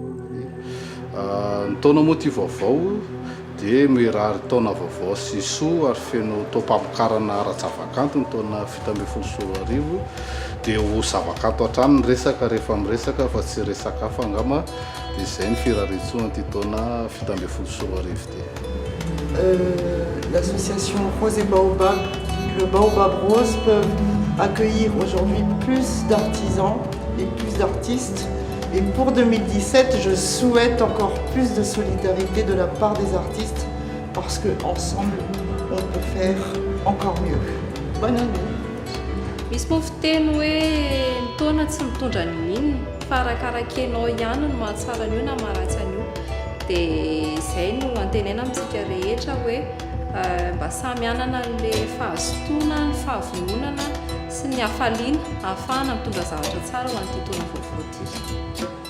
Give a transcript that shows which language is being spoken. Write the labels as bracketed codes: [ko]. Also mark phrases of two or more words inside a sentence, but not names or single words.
[mg] Ny taona moa ty vaovao dia mirary taona vaovao sy soa ary feno tao mpamokarana ara-javakanto ny taona 17 dia ho zavakanto hatrany ny resaka rehefa miresaka fa tsy resaka hafa angamba dia izay ny firaretsoana ty taona 17 ty. [fr] L'association Rose et Baobab, le Baobab Rose peuvent accueillir aujourd'hui plus d'artisans et plus d'artistes. Et pour 2017, je souhaite encore plus de solidarité de la part des artistes parce qu'ensemble, on peut faire encore mieux. Bonne année. [mg] Misy moa fiteny hoe ny taona tsy mitondra ny minina fa arakarakenao ihany no mahatsara an'io na maharatsy an'io dia izay no antenaina amintsika rehetra hoe mba samy anana le fahazotoana ny fahavononana sy ny hafaliana ahafahana mitondra zavatra tsara ho an'ity taona vaovao ity.